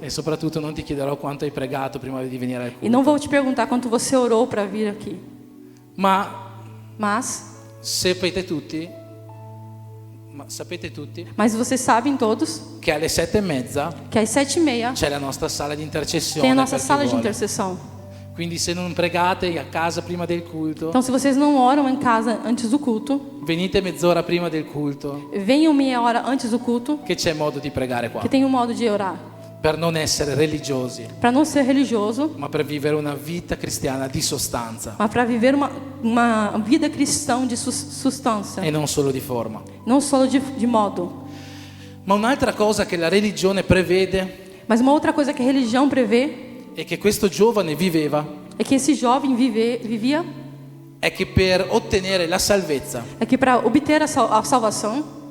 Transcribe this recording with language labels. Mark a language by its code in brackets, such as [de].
[it] E soprattutto non ti chiederò quanto hai pregato prima di venire al culto. [pt] E não vou te perguntar quanto você orou para vir aqui. [it] Ma [pt] Mas, [it] sapete tutti, Ma sapete tutti [pt] Mas vocês sabem todos [it] che alle 7:30 [pt] que às 7h30 [it] c'è la nostra sala di intercessione [pt] tem a nossa [it] per chi [pt] sala de [it] vuole. [pt] intercessão. [it] Quindi se non pregate a casa prima del culto, [pt] Então, se vocês não oram em casa antes do culto, [it] venite mezz'ora prima del culto, [pt] venham meia hora antes do culto, [it] che c'è modo di pregare qua, [pt] que tem um modo de orar. [it] per non essere religiosi, [pt] Para não ser religioso, [it] ma per vivere una vita cristiana di sostanza [pt] mas para viver uma vida cristã de substância, [it] e non solo di forma. [pt] não só de modo. [it] Ma un'altra cosa che la religione prevede [pt] Mas uma outra coisa que a religião prevê [it] e che questo giovane viveva [pt] é que esse jovem vivia [it] è che per ottenere la salvezza [pt] é que para obter a salvação